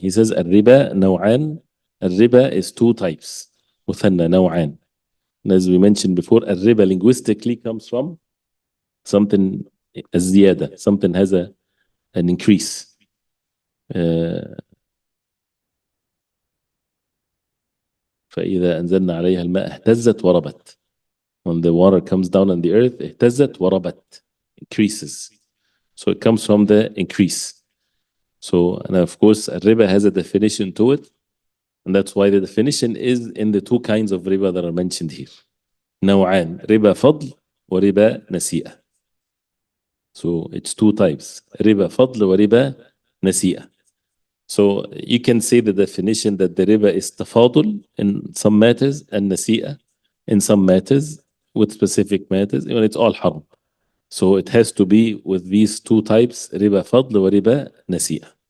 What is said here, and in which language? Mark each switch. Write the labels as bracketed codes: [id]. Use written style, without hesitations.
[en] He says [ar] الربا نوعان. [en] الربا is two types. [ar] مثنى نوعان. [en] And as we mentioned before, الربا linguistically comes from something الزيادة. Something has an increase. [ar] فإذا أنزلنا عليها الماء اهتزت وربت. [en] When the water comes down on the earth, [ar] اهتزت وربت, [en] increases. So it comes from the increase. So, and of course, riba has a definition to it. And that's why the definition is in the two kinds of riba that are mentioned here. [ar] نوعان, riba فضل وربا نسيئة. [en] So it's two types, riba [ar] فضل وربا نسيئة. [en] So you can say the definition that the riba is tafadul in some matters and nasi'a in some matters with specific matters, when it's all haram. So it has to be with these two types, riba fadl wa riba nasi'a.